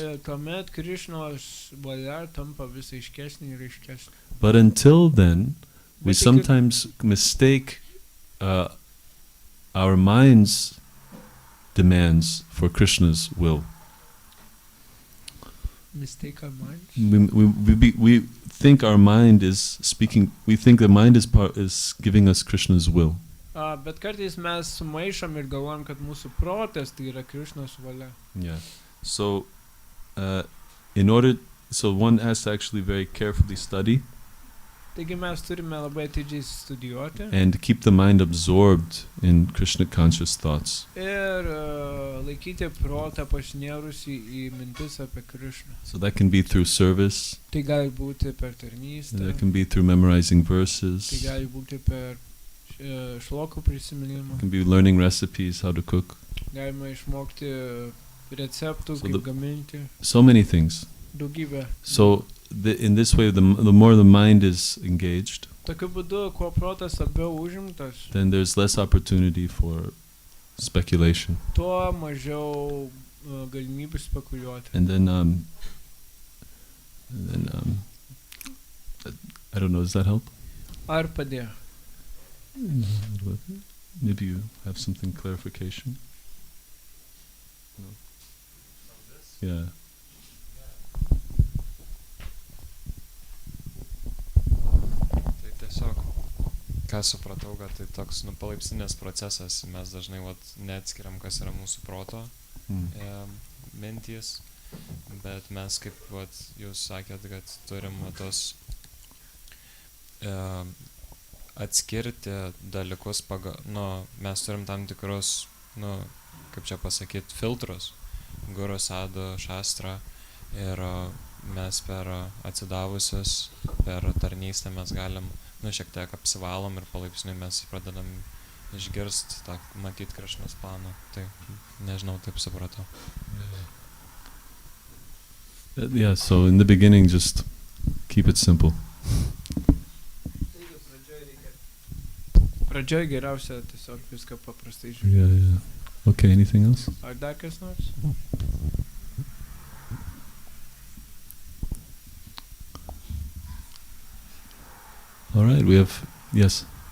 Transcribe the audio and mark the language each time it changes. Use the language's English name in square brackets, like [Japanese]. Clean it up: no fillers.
[Lithuanian] Ir tuomet Krišnos valia tampa vis aiškesnė ir aiškesnė. [English] But until then, we [Lithuanian] Bet iki- [English] sometimes mistake our mind's demands for Krishna's will. Mistake our minds. We think our mind is speaking. We think the mind is giving us Krishna's will. [Lithuanian] Bet kartais mes sumaišom ir galvojam, kad mūsų protas tai yra Krišnos valia. [English] Yeah. So, in order so one has to actually very carefully study [Lithuanian] Taigi mes turime labai atidžiai studijuoti [English] and keep the mind absorbed in Krishna conscious thoughts. [Lithuanian] ir laikyti protą pasinėrusi į mintis apie Krišną. [English] So that can be through service, [Lithuanian] Tai gali būti per tarnystę, [English] that can be through memorizing [Lithuanian] tai [English] verses, it [Lithuanian] gali būti per šlokų prisiminimą. [English] can be learning recipes, how to cook, [Lithuanian] Galima išmokti receptų, [English] So [Lithuanian] kaip [English] the- [Lithuanian] gaminti, [English] so many things. [Lithuanian] daugybę. [English] So in this way, the more the mind is engaged, [Lithuanian] Tokiu būdu, kuo protas labiau užimtas, [English] then there's less opportunity for speculation. [Lithuanian] tuo mažiau galimybių spekuliuoti. [English] And then I don't know, does that help? [Lithuanian] Ar padėjo? [English] Maybe you have something clarification? No. Yeah. [Lithuanian] Tai tiesiog, ką supratau, kad tai toks palaipsninis procesas, mes dažnai neatskiriam, kas yra mūsų proto mintys, bet mes, kaip jūs sakėt, kad turim tos atskirti dalykus, mes turim tam tikrus, kaip čia pasakyti, filtrus, guru, sadhu, šastrą, ir mes per atsidavusius, per tarnystę mes galim, šiek tiek apsivalom ir palaipsniui mes pradedam išgirst, matyt Krišnos planą. Tai nežinau, taip supratau. [English] Yeah, so in the beginning, just keep it simple. [Lithuanian] Pradžioj geriausia tiesiog viską paprastai [English] Yeah, [Lithuanian] žiūrėti. [English] yeah. Okay, anything else? [Lithuanian] Ar dar kas nors? [English] All right, we have, yes.